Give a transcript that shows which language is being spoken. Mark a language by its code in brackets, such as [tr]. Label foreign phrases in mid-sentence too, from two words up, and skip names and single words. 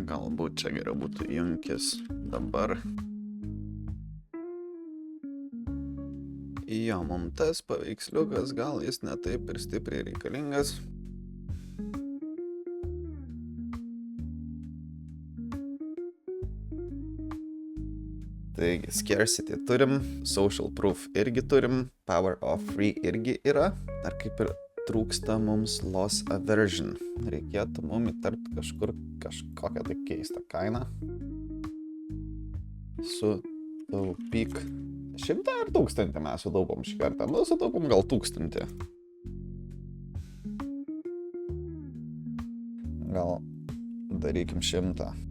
[lt] Galbūt čia geriau būtų junkis dabar. Jo, mums tas paveiksliukas, gal jis ne taip ir stipriai reikalingas. Taigi, scarcity turim, [en] social proof [lt] irgi turim, [en] power of free [lt] irgi yra. Dar kaip ir trūksta mums [en] loss aversion. [lt] Reikėtų mums įtarti kažkur kažkokią tai keistą kainą. Sutaupyk 100 ar 1000 mes sutaupom šį kartą. Nu, sutaupom gal 1000. Gal darykim 100.